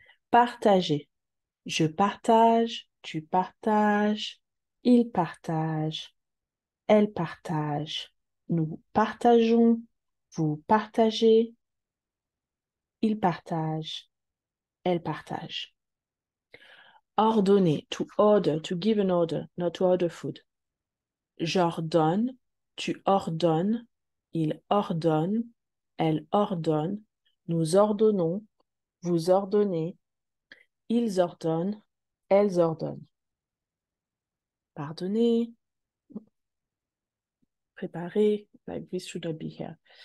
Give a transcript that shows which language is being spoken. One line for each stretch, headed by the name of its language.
French: Partager, je partage, tu partages, il partage, elle partage, nous partageons, vous partagez, il partage, elle partage.
English: Ordonner, to order, to give an order, not to order food.
French: J'ordonne, tu ordonnes, il ordonne, elle ordonne, nous ordonnons, vous ordonnez, ils ordonnent, elles ordonnent.
English: Pardonner, préparer, like this should not be here.